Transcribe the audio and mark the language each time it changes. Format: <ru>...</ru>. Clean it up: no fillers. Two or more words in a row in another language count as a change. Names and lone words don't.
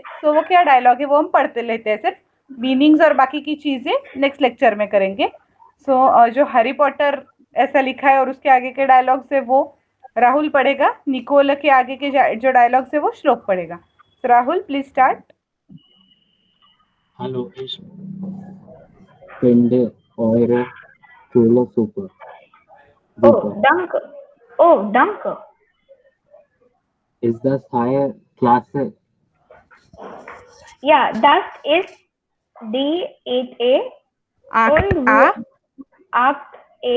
<hi>तो वो क्या डायलॉग है वो हम पढ़ते लेते हैं, सिर्फ मीनिंग्स और बाकी की चीजें</hi> <en>next lecture</en> <hi>में करेंगे। सो जो हैरी पॉटर ऐसा लिखा है और उसके आगे के डायलॉग्स है वो राहुल पढ़ेगा, निकोल के आगे के जो डायलॉग्स है वो श्लोक पढ़ेगा। So, राहुल प्लीज स्टार्ट।</hi> <de>Hallo, ich finde eure Schule super. Oh, Super. danke. Oh, danke. Ist das higher Klasse? Ja, das ist die 8a und 8a.</de>